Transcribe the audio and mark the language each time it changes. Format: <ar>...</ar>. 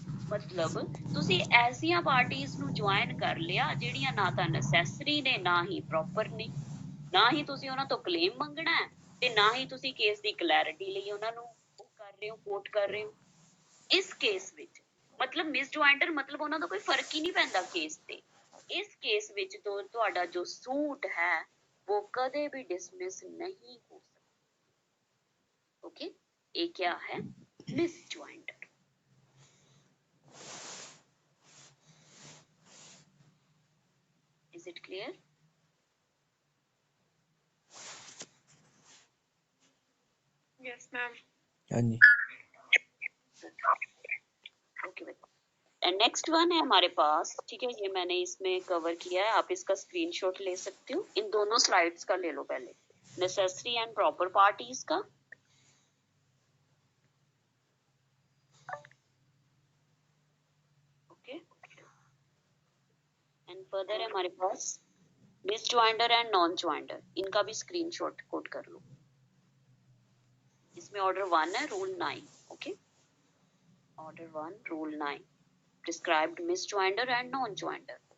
<pa>ਮਤਲਬ ਤੁਸੀਂ ਐਸੀਆਂ ਪਾਰਟੀਆਂ ਨੂੰ ਜੁਆਇਨ ਕਰ ਲਿਆ ਜਿਹੜੀਆਂ ਨਾ ਤਾਂ ਨੈਸੈਸਰੀ ਨੇ ਨਾ ਹੀ ਪ੍ਰੋਪਰ ਨੇ, ਨਾ ਹੀ ਤੁਸੀਂ ਉਹਨਾਂ ਤੋਂ ਕਲੇਮ ਮੰਗਣਾ ਹੈ ਤੇ ਨਾ ਹੀ ਤੁਸੀਂ ਕੇਸ ਦੀ ਕਲੈਰਿਟੀ ਲਈ ਉਹਨਾਂ ਨੂੰ ਉਹ ਕਰ ਰਹੇ ਹੋ, ਕੋਟ ਕਰ ਰਹੇ ਹੋ। ਇਸ ਕੇਸ ਵਿੱਚ ਮਤਲਬ ਮਿਸਜੁਆਇੰਟਰ ਮਤਲਬ ਉਹਨਾਂ ਦਾ ਕੋਈ ਫਰਕ ਹੀ ਨਹੀਂ ਪੈਂਦਾ ਕੇਸ ਤੇ। ਇਸ ਕੇਸ ਵਿੱਚ ਤੁਹਾਡਾ ਜੋ ਸੂਟ ਹੈ</pa> <hi>वो कदे भी डिसमिस नहीं हो सकता। ओके, ये क्या है? मिसजॉइंटर।</hi> <en>Is it clear? Yes, ma'am.</en> <hi>हाँ जी। ओके बेटा, एंड नेक्स्ट वन है हमारे पास, ठीक है, ये मैंने इसमें कवर किया है, आप इसका स्क्रीनशॉट ले सकते हो। इन दोनों स्लाइड्स का ले लो पहले, नेसेसरी एंड प्रॉपर पार्टीज का। ओके, एंड फर्दर है हमारे पास मिसजॉइंटर एंड नॉन जॉइंटर, इनका भी स्क्रीनशॉट कोट कर लो। इसमें ऑर्डर 1 है, rule 9। Okay, order 1 rule 9</hi> <en>prescribed misjoinder and non-joinder।</en>